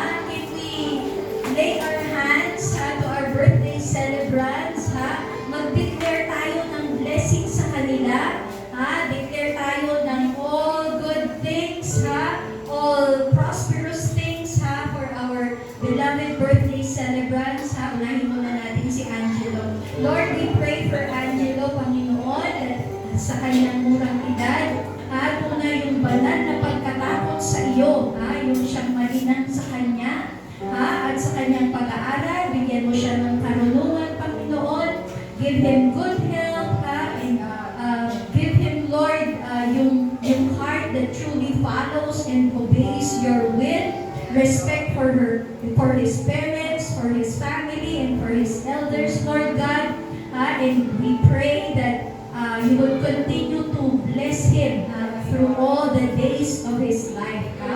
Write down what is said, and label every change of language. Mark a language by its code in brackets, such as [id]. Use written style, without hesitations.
[en] Can we lay our hands to our birthday celebrants? [tl] Mag-declare tayo ng blessing sa kanila. [en] Declare [tl] tayo ng [en] all good things, all prosperous things for our beloved birthday celebrants. [tl] Unahin muna natin si Angelo. [en] Lord, we pray for Angelo, [tl] Panginoon, sa kanyang murang edad. Tunay yung banal na pagkatakot sa iyo. Yung siyang malinang sa kanya. At sa kanyang pag-aaral, bigyan mo siya ng karunungan, Panginoon. [en] Give him good health. And give him, Lord, [tl] yung [en] heart that truly follows and obeys your will. Respect for his parents, for his family, and for his elders, Lord God. And we pray that you will continue to bless him through all the days of his life.